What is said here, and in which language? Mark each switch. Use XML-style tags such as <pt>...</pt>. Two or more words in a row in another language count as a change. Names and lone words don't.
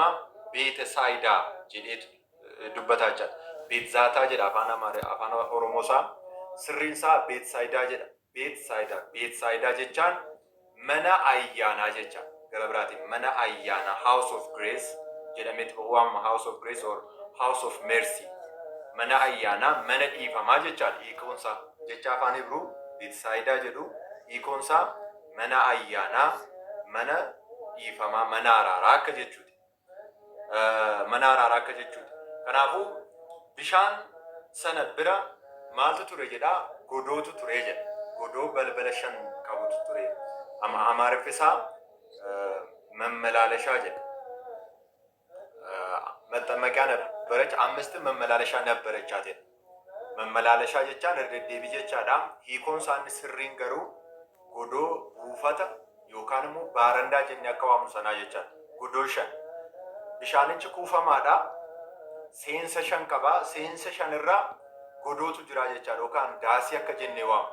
<om>Beetesaayidaa jedheetu dubbataa jira. Beetzaataa jedha afaan Oromoo isaa. Sirriin isaa Beetsaayidaa jedha. Beetsaayidaa jechaan mana ayyaanaa jecha. Gara biraatiin mana ayyaanaa</om> <en>House of Grace</en> <om>jedhameetu waamama.</om> <en>House of Grace or House of Mercy.</en> <om>Mana ayyaanaa mana dhiifamaa jechaadha. Hiikoonsaa jecha afaan Ibruu Beetsaayidaa jedhu hiikoonsaa mana ayyaanaa mana dhiifamaa mana araaraa akka jechuuti. Kanaafuu bishaan sana bira maaltu ture jedhaa? Godootu ture jedha. Godoo balbala 5 qabutu ture. Amaariffi isaa መመላለሻ jedha.</om> <am>መጠመቂያ ነበረች። 5 መመላለሻ ነበረቻት jedha.</am> <om>መመላለሻ jechaan deddeebii jechaadha. Hiikoon isaanii sirriin garuu godoo buufata yookaan immoo baarandaa jennee akka waamnu sanaa jechaadha. Godoo 5. Bishaanichi kuufamaadha. Seensa 5 qaba. Seensa 5 irraa godootu jira jechaadha yookaan daasii akka jennee waamu.</om>